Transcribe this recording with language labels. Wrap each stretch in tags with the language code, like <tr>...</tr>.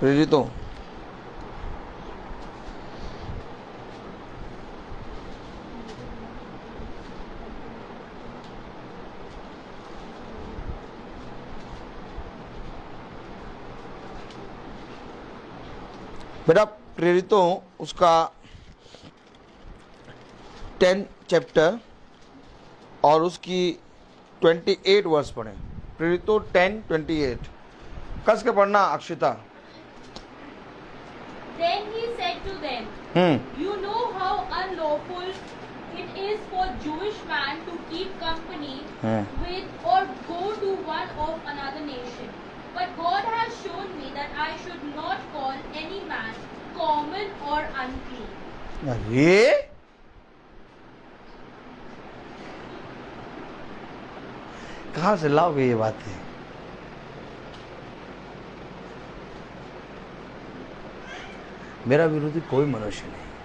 <hi>प्रेरित हो, बेटा प्रेरित हो, उसका 10 चैप्टर और उसकी 28 वर्ष पढ़ें। प्रेरितो 10:28 कस के पढ़ना Akshita.</hi> <en>Then he said to them, You know how unlawful it is for Jewish man to keep company with or go to one of another nation. But God has shown me that I should not call any man common or unclean.</en> <hi>अरे कहाँ से लाओगे ये बातें? मेरा विरोधी कोई मनुष्य नहीं।</hi>